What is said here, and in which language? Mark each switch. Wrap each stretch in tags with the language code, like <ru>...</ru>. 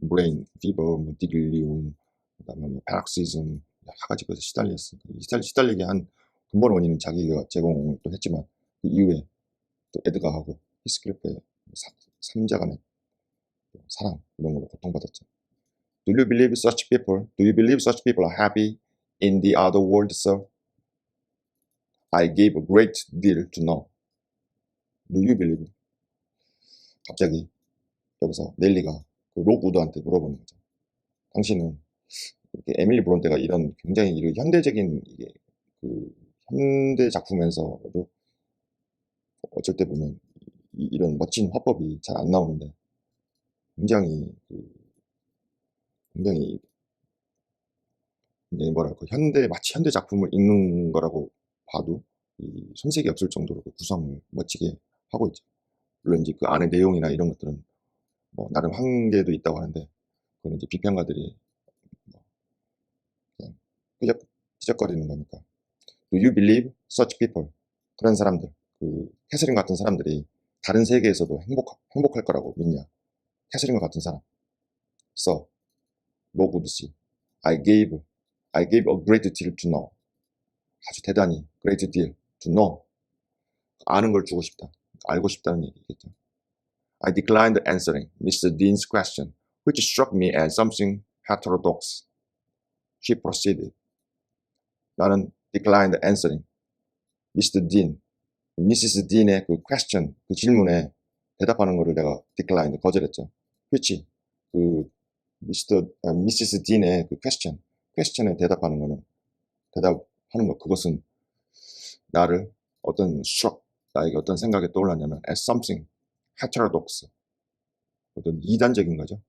<ko>브레인 피버, 뭐 딜리움, 그다음에 뭐 패락시즘 여러 가지 것에 시달렸으니까 시달리게 한 근본 원인은 자기가 제공을 또 했지만 그 이후에 또 에드가하고 히스클리프의 삼자간의 사랑 이런 걸로 고통받았죠.</ko> <en>Do you believe such people are happy in the other world, sir? I gave a great deal to know. Do you believe?</en> <ko>갑자기 여기서 넬리가 그 록우드한테 물어보는 거죠. 당신은 에밀리 브론테가 이런 굉장히 현대적인 그 현대 작품에서도 어쩔 때 보면 이런 멋진 화법이 잘 안 나오는데 굉장히 뭐랄까 마치 현대 작품을 읽는 거라고 봐도 손색이 없을 정도로 그 구성을 멋지게 하고 있죠. 물론 이제 그 안에 내용이나 이런 것들은 뭐 나름 한계도 있다고 하는데 그건 이제 비평가들이 뭐 그냥 삐적거리는 거니까. Do you believe such people? 그런 사람들, 캐서린 같은 사람들이 다른 세계에서도 행복할 거라고 믿냐? 캐서린과 같은 사람.</ko> <en>So, 로구드 씨, I gave a great deal to know.</en> <ko>아주 대단히</ko> <en>great deal to know.</en> <ko>아는 걸 주고 싶다. 알고 싶다는 얘기겠죠.</ko> <en>I declined answering Mr. Dean's question, which struck me as something heterodox. She proceeded.</en> <ko>나는</ko> <en>declined answering</en> <ko>Mr. Dean, Mrs. Dean의 그 질문에 대답하는 거를 내가 decline, 거절했죠. which, 그, 미시스 딘의 그 퀘스천에 대답하는 거는, 대답하는 거, 그것은 나를 어떤 struck, 나에게 어떤 생각이 떠올랐냐면,</ko> <en>as something heterodox,</en> <ko>어떤 이단적인 거죠.</ko>